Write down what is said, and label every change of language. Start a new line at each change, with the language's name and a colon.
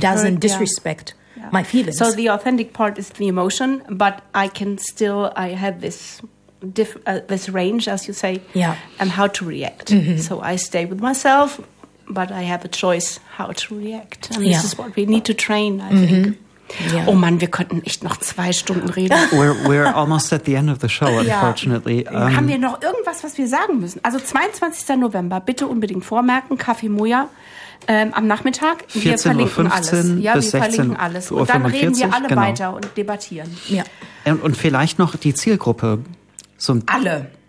English: and doesn't disrespect my feelings. So the authentic part is the emotion, but I can still, I have this this range, as you say, and how to react. Mm-hmm. So I stay with myself, but I have a choice how to react. And this is what we need to train, I mm-hmm. think. Yeah.
German: Oh man, wir könnten echt noch 2 Stunden reden.
English: We're almost at the end of the show, unfortunately. Yeah.
German: Haben wir noch irgendwas, was wir sagen müssen? Also 22. November, bitte unbedingt vormerken, Café Moja am Nachmittag. Wir verlinken alles. Ja, bis wir 16 verlinken alles. Und dann 45, reden wir alle weiter und debattieren. Ja. Und vielleicht noch die Zielgruppe. So alle.